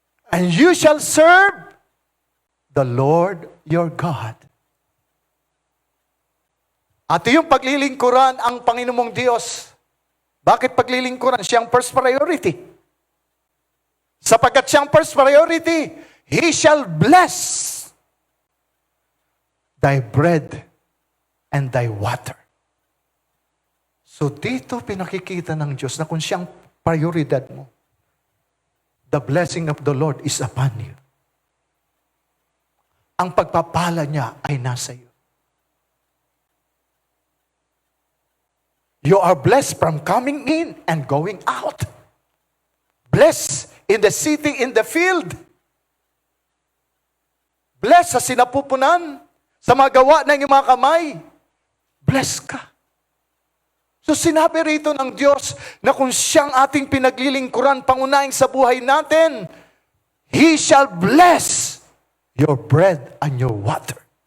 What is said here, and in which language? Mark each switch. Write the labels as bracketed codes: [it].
[en] And you shall serve the Lord your God. [tl] At yung paglilingkuran ang Panginoon mong Diyos. Bakit paglilingkuran? Siyang first priority. Sapagkat siyang [en] first priority, He shall bless thy bread and thy water. [tl] So dito pinakikita ng Diyos na kung siyang prioridad mo, [en] the blessing of the Lord is upon you. [tl] Ang pagpapala niya ay nasa iyo. [en] You are blessed from coming in and going out. Blessed in the city, in the field. Blessed [tl] sa sinapupunan, sa mga gawa ng iyong mga kamay. [en] Blessed [tl] ka. So sinabi rito ng Diyos na kung siyang ating pinaglilingkuran, pangunahin sa buhay natin, [en] He shall bless your bread and your water.